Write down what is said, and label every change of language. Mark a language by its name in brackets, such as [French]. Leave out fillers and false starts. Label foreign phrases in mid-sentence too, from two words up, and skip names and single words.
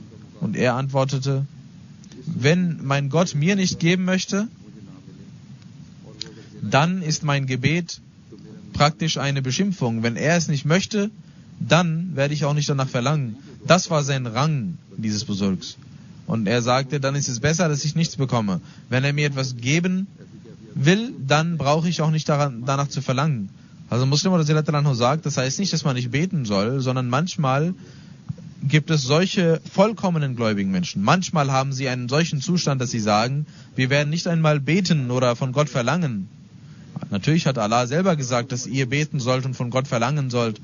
[German] Und er antwortete, wenn mein Gott mir nicht geben möchte, dann ist mein Gebet praktisch eine Beschimpfung. Wenn er es nicht möchte, dann werde ich auch nicht danach verlangen. Das war sein Rang dieses Besurgs. Und er sagte, dann ist es besser, dass ich nichts bekomme. Wenn er mir etwas geben will, dann brauche ich auch nicht danach zu verlangen. Also Muslim [Arabic] رضي الله عنه [German] sagt, das heißt nicht, dass man nicht beten soll, sondern manchmal gibt es solche vollkommenen gläubigen Menschen. Manchmal haben sie einen solchen Zustand, dass sie sagen, wir werden nicht einmal beten oder von Gott verlangen. Natürlich hat Allah selber gesagt, dass ihr beten sollt und von Gott verlangen sollt.